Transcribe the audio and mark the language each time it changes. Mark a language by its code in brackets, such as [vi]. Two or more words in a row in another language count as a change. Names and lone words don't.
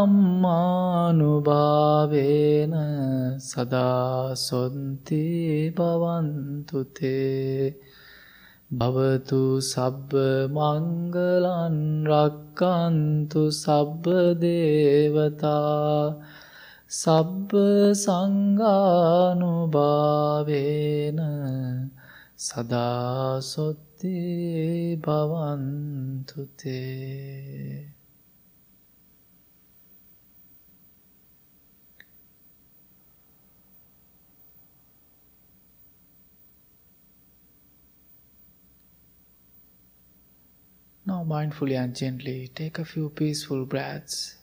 [pi] dhammanubhavena sada sonti bhavantu te Bhavatu sabba mangalan rakhantu sabba devata Sabba sanghanubhavena sada sotti bhavantu te. [en] Now mindfully and gently take a few peaceful breaths.